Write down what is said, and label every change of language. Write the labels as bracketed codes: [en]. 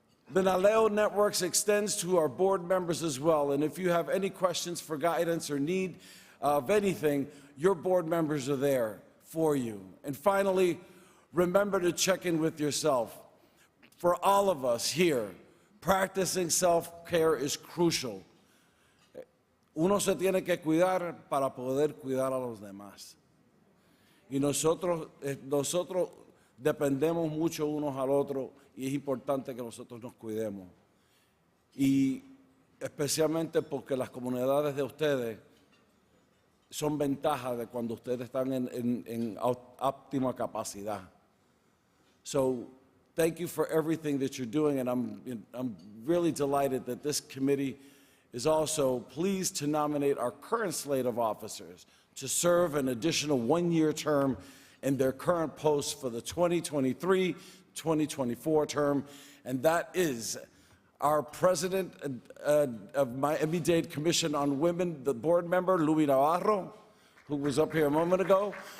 [en] The NALEO networks extends to our board members as well, and if you have any questions for guidance or need of anything, your board members are there for you. And finally, remember to check in with yourself. For all of us here, practicing self-care is crucial. [es] Uno se tiene que cuidar para poder cuidar a los demás. Y nosotros dependemos mucho unos al otro y es importante que nosotros nos cuidemos. Y especialmente porque las comunidades de ustedes son ventajas de cuando ustedes están en óptima capacidad. [en] So thank you for everything that you're doing, and I'm really delighted that this committee is also pleased to nominate our current slate of officers to serve an additional one-year term in their current posts for the 2023-2024 term, and that is our President of Miami-Dade Commission on Women, the board member, Louis Navarro, who was up here a moment ago.